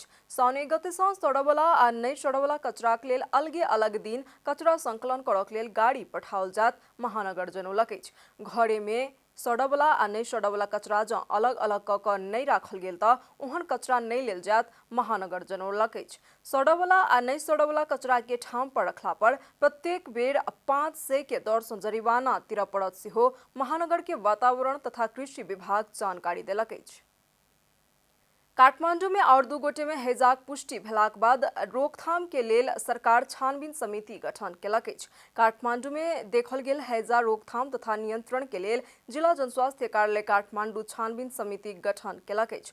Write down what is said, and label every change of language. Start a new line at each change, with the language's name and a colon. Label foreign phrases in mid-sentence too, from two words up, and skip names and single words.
Maithili: साउन 1 गते से सड़वला आ नहीं सड़वला कचराक लेल अलगे अलग दिन कचरा संकलन करक लेल गाड़ी पठाओल जात महानगर जनौलक अछि। घरे में सड़वला आ नहीं सड़वला कचरा जँ अलग अलग क क नहीं राखल गेल त ओहन कचरा नहीं लेल जात महानगर जनौलक अछि। सड़वला आ नहीं सड़वला कचरा के ठाम पर रखला पर प्रत्येक बेर 500 के दर सँ जरिवाना तिर पड़त सेहो महानगर के वातावरण तथा कृषि विभाग जानकारी देलक अछि। काठमांडू में और 2 गोटे में हैजाक पुष्टि भेलाक बाद रोकथाम के लेल सरकार छानबीन समिति गठन केलक अछि। काठमांडू में देखल गेल हैजा रोकथाम तथा नियंत्रण के लेल जिला जनस्वास्थ्य कार्यालय काठमांडू छानबीन समिति गठन केलक अछि।